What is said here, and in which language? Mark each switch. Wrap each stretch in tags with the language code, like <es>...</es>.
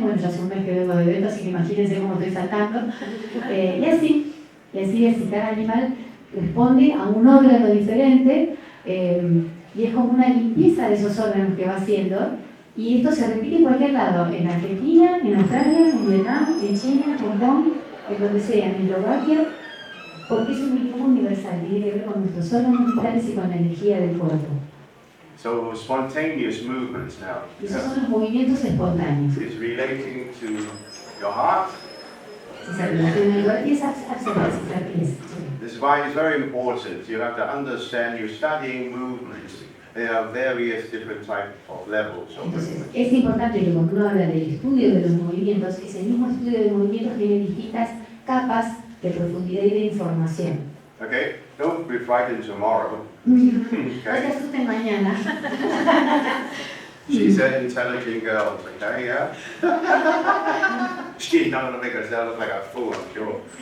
<es>Bueno, ya hace un mes que vengo de evento, así que imagínense cómo estoy saltando. Y así, cada animal responde a un órgano diferente, y es como una limpieza de esos órganos que va haciendo. Y esto se repite en cualquier lado, en Argentina, en Australia, en Vietnam, en China, en Hong Kong, en donde sea, en Eslovaquia, porque es un mecanismo universal, tiene que ver con nuestros órganos vitales y con la energía del cuerpo.</es> <en>So spontaneous movements now.</en> <es>Y esos son los movimientos espontáneos.</es> <en>It's relating to your heart.</en> <es>Se relaciona al cuerpo y es absorber.</es> <en>This is why it's very important. You have to understand you're studying movements. There are various different types of levels.</en> <es>Entonces, es importante que cuando uno habla del estudio de los movimientos, ese mismo estudio de movimientos tiene distintas capas de profundidad y de información.</es> <en>Okay? Don't be frightened tomorrow.</en> <es>No se asusten mañana.</es> <en>She's an intelligent girl, okay, yeah? She's not going to make herself look like a fool, I'm sure.</en>